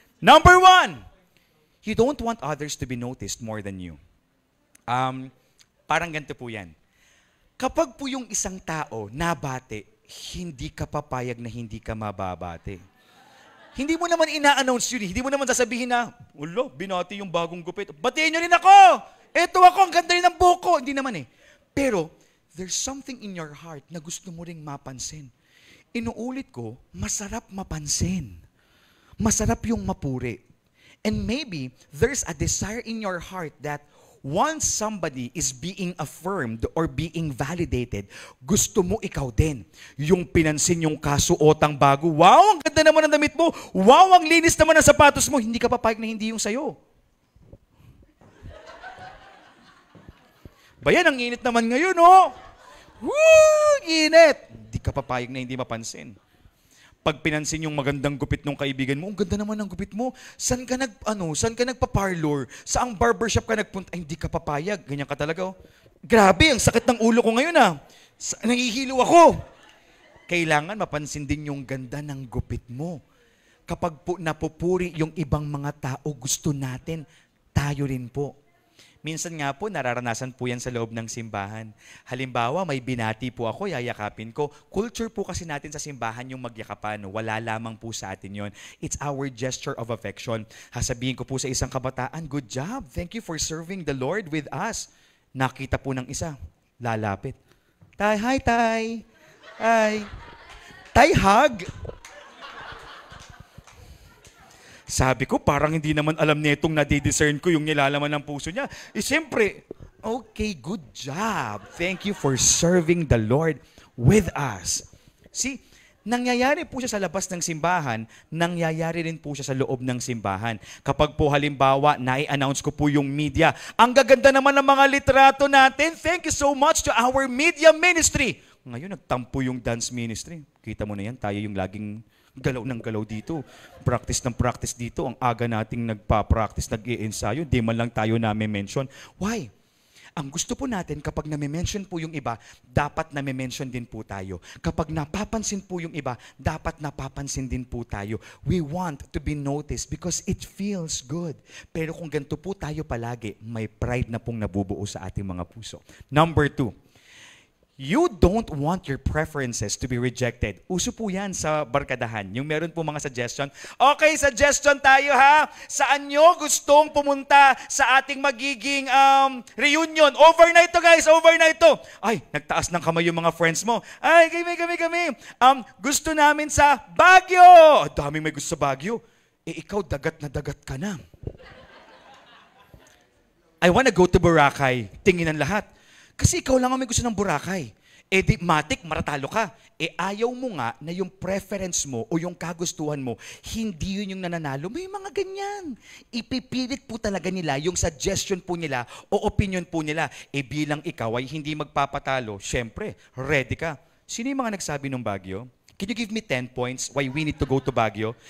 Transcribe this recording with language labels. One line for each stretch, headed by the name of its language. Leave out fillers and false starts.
English: Number 1, you don't want others to be noticed more than you.
Filipino: Parang ganito po yan. Kapag po yung isang tao nabate, hindi ka papayag na hindi ka mababate. Hindi mo naman ina-announce yun. Hindi mo naman sasabihin na, ulo, binati yung bagong gupit. Batiin nyo rin ako! Eto ako, ang ganda rin ng buko. Hindi naman eh. Pero,
English: there's something in your heart
Filipino: na gusto mo ring mapansin. Inuulit ko, masarap mapansin. Masarap yung mapuri.
English: And maybe, there's a desire in your heart that once somebody is being affirmed or being validated,
Filipino: gusto mo ikaw din. Yung pinansin yung kasuotang bago, wow, ang ganda naman ng damit mo. Wow, ang linis naman ng sapatos mo. Hindi ka papayag na hindi yung sayo. Bayan, ang init naman ngayon, oh. Woo, init. Hindi ka papayag na hindi mapansin. Pag pinansin yung magandang gupit ng kaibigan mo, ang ganda naman ng gupit mo. Saan ka nagpa-parlor? Saang barbershop ka nagpunta? Ay, hindi ka papayag. Ganyan ka talaga, oh. Grabe, ang sakit ng ulo ko ngayon, ah. Nangihilo ako. Kailangan mapansin din yung ganda ng gupit mo. Kapag po napupuri yung ibang mga tao, gusto natin, tayo rin po. Minsan nga po, nararanasan po yan sa loob ng simbahan. Halimbawa, may binati po ako, yayakapin ko. Culture po kasi natin sa simbahan yung magyakapan. Wala lamang po sa atin yon.
English: It's our gesture of affection.
Filipino: Sasabihin ko po sa isang kabataan,
English: good job. Thank you for serving the Lord with us.
Filipino: Nakita po ng isa, lalapit. Tay, hi, Tay. Hi. Tay, hug. Sabi ko, parang hindi naman alam nitong nadidiscern ko yung nilalaman ng puso niya.
English: Siyempre, okay, good job. Thank you for serving the Lord with us.
Filipino: See, nangyayari po siya sa labas ng simbahan, nangyayari rin po siya sa loob ng simbahan. Kapag po halimbawa, nai-announce ko po yung media, ang gaganda naman ng mga litrato natin,
English: thank you so much to our media ministry.
Filipino: Ngayon, nagtampo yung dance ministry. Kita mo na yan, tayo yung laging galaw ng galaw dito. Practice ng practice dito. Ang aga nating nagpa-practice, nag-i-ensayo, di man lang tayo nami-mention. Why? Ang gusto po natin, kapag nami-mention po yung iba, dapat nami-mention din po tayo. Kapag napapansin po yung iba, dapat napapansin din po tayo.
English: We want to be noticed because it feels good.
Filipino: Pero kung ganito po tayo palagi, may pride na pong nabubuo sa ating mga puso. Number 2.
English: You don't want your preferences to be rejected.
Filipino: Uso po yan sa barkadahan. Yung meron po mga suggestion. Okay, suggestion tayo ha. Saan nyo gustong pumunta sa ating magiging reunion? Overnight to guys, overnight to. Ay, nagtaas ng kamay yung mga friends mo. Ay, kami. Gusto namin sa Baguio. Daming may gusto sa Baguio. Ikaw, dagat na dagat ka na.
English: I wanna go to Boracay.
Filipino: Tingin ng lahat. Kasi ikaw lang ang may gusto ng Boracay. Di, matik, maratalo ka. Ayaw mo nga na yung preference mo o yung kagustuhan mo, hindi yun yung nananalo. May mga ganyan. Ipipilit po talaga nila yung suggestion po nila o opinion po nila. Bilang ikaw ay hindi magpapatalo, syempre, ready ka. Sino yung mga nagsabi ng Baguio?
English: Can you give me 10 points why we need to go to Baguio?